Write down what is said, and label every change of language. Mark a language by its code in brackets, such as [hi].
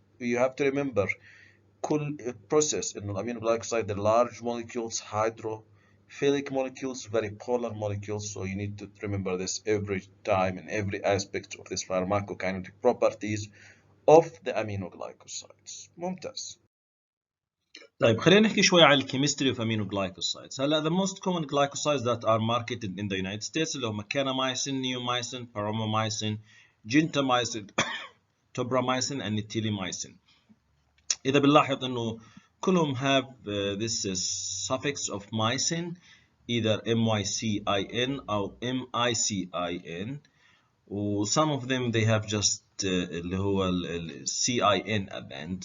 [en] You have to remember [ar] كل [en] process [ar] إنه [en] aminoglycoside, the large molecules, hydrophilic molecules, very polar molecules. So you need to remember this every time in every aspect of this pharmacokinetic properties of the aminoglycosides. [ar] ممتاز. طيب خلينا نحكي شوي عن الكيمستري اوف aminoglycosides. هلا [en] the most common glycosides that are marketed in the United States [ar] اللي هم [en] kanamycin, neomycin, paromomycin, gentamicin, tobramycin and ethylamycin. [ar] إذا بنلاحظ إنه كلهم [en] have this suffix of mycin, either mycin [ar] أو [en] micin, [ar] و [en] some of them they have just [ar] اللي هو ال [en] CIN at the end.